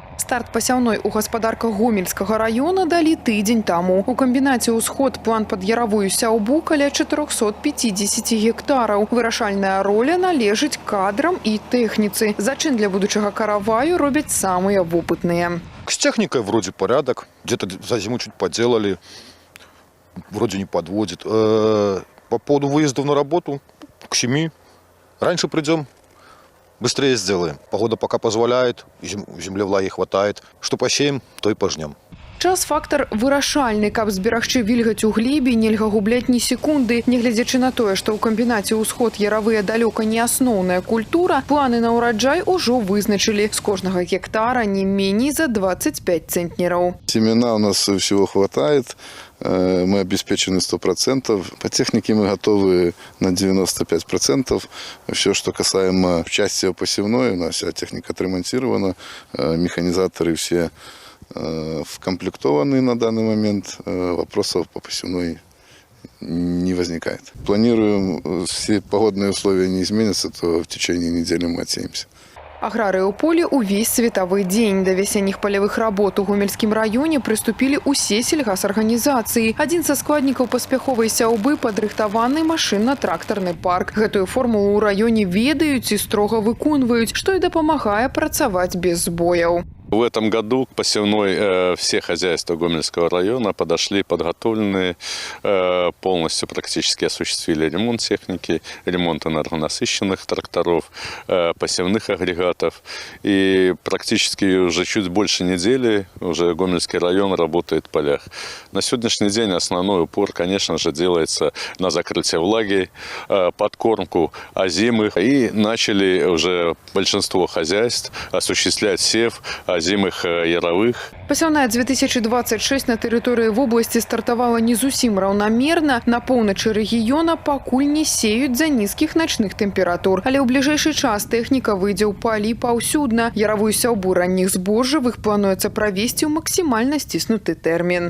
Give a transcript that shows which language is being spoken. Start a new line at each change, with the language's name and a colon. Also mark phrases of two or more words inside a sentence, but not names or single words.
Belarusian: Старт пасяўной у гаспадарках Гомельскага района далі тыдзень таму. У камбінаце «Усход» план пад яравую сяўбу каля 450 гектараў. Вырашальная роля належыць кадрам і тэхніцы. Зачин для будучага караваю робяць самыя вопытныя.
Russian: С техникой вроде порядок, где-то за зиму чуть поделали, вроде не подводит. По поводу выездов на работу к 7. Раньше придем, быстрее сделаем. Погода пока позволяет, земле влаги хватает. Что посеем, то и пожнем.
Belarusian: Час фактор вырашальны, каб зберагчы вільгаць у глебе, нельга губляць ні секунды. Нягледзячы на тое, што ў камбінаце «Усход» яравыя далёка не асноўная культура, планы на ўраджай ужо вызначылі. З кожнага гектара не меней за 25 центнераў.
Russian: Семена у нас всего хватает, мы обеспечены 100%. По технике мы готовы на 95%. Все, что касаемо части посевной, у нас вся техника отремонтирована, механизаторы все вкомплектованы на данный момент, вопросов по посевной не возникает. Планируем, если погодные условия не изменятся, то в течение недели мы отсеемся.
Belarusian: Аграрыі ў полі ўвесь светавы дзень. Да
Russian: весенних полевых работ
Belarusian: у Гомельскім раёне прыступілі ўсе сельгасарганізацыі. Адзін са складнікаў паспяховай сяўбы – падрыхтаваны машынна-трактарны парк. Гэтую формулу ў раёне ведаюць і строга выконваюць, што і дапамагае працаваць без збояў.
Russian: В этом году к посевной все хозяйства Гомельского района подошли подготовленные, полностью практически осуществили ремонт техники, ремонт энергонасыщенных тракторов, посевных агрегатов. И практически уже чуть больше недели уже Гомельский район работает в полях. На сегодняшний день основной упор, конечно же, делается на закрытие влаги, подкормку озимых. И начали уже большинство хозяйств осуществлять сев озимых яровых.
Belarusian: Пасяўная 2026 на тэрыторыі вобласці стартавала не зусім раўнамерна. На поўначы рэгіёна пакуль не сеюць за нізкіх начных тэмператур. Але ў бліжэйшы час тэхніка выйдзе ў палі паўсюдна. Яравую сяўбу ранніх збожжавых плануецца правесці ў максімальна сціснуты тэрмін.